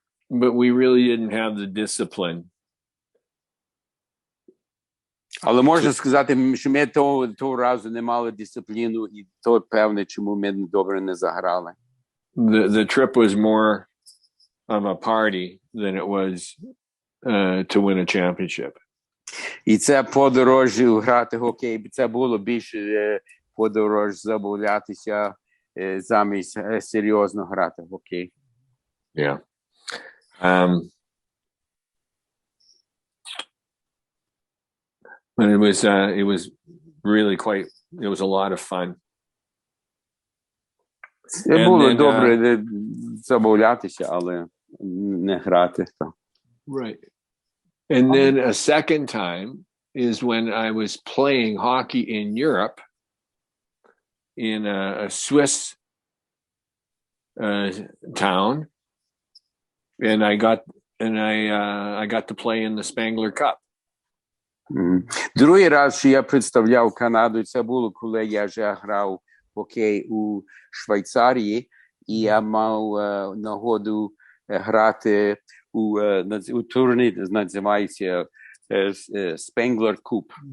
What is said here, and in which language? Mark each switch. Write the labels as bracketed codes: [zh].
[en] But we really didn't have the discipline. [uk] Але можна сказати, що ми того разу не мали дисципліну, і то певне, чому ми добре не заграли. [en] The trip was more of a party than it was to win a championship. [uk] І це подорож грати хокей, це було більше подорож забавлятися замість серйозно грати хокей. Yeah. [en] But it was really quite, it was a lot of fun. [uk] Це було добре забавлятися, але не грати. Right. [en] And then a second time is when I was playing hockey in Europe in a Swiss town, and I got to play in the Spangler Cup. [uk] Другий раз, що я представляв Канаду, це було, коли я вже грав хокей у Швейцарії, і я мав нагоду грати у турнірі, називається Spangler Cup.